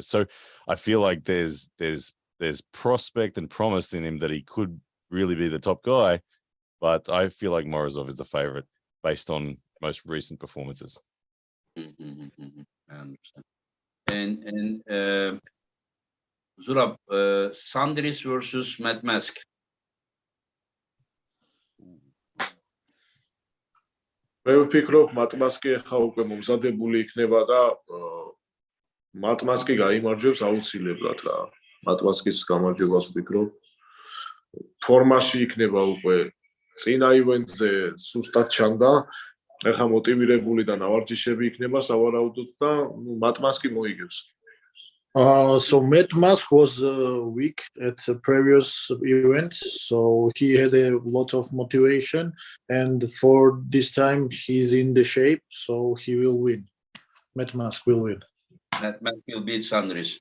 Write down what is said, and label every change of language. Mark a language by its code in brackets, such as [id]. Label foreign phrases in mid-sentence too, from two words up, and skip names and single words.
[en] So I feel like there's prospect and promise in him that he could really be the top guy, but I feel like Morozov is the favorite based on most recent performances. I understand. And Zurab, Sandris versus Matt Mask. [ka] მე ვფიქრობ მატმასკი ახლა უკვე მომზადებული იქნება და მატმასკი გაიმარჯვებს აუცილებლად რა. მატმასკის გამარჯვებას ვფიქრობ. ფორმაში იქნება უკვე წინა ივენტზე სუსტად ჩანდა. ახლა მოტივირებული და ნავარჯიშები იქნება სავარაუდოდ და მატმასკი მოიგებს. [en] So Matt Mask was weak at the previous event, so he had a lot of motivation, and for this time he's in the shape, so he will win. Matt Mask will win. Matt Mask will beat Sandris.